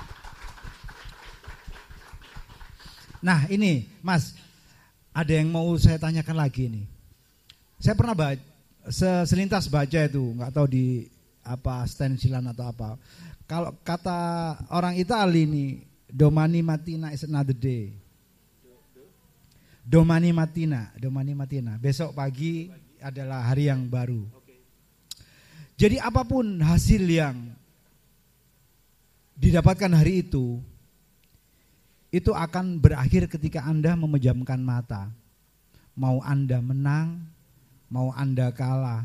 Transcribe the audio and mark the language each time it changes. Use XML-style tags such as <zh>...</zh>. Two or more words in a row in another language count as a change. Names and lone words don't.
<id>Nah ini Mas, ada yang mau saya tanyakan lagi nih. Saya pernah selintas baca itu, nggak tahu di apa stensilan atau apa. Kalau kata orang Itali nih,</id> <it>domani mattina</it> <en>is another day.</en> <it>Domani mattina.</it> <id>Besok pagi adalah hari yang baru. Jadi apapun hasil yang didapatkan hari itu akan berakhir ketika Anda memejamkan mata. Mau Anda menang, mau Anda kalah.</id>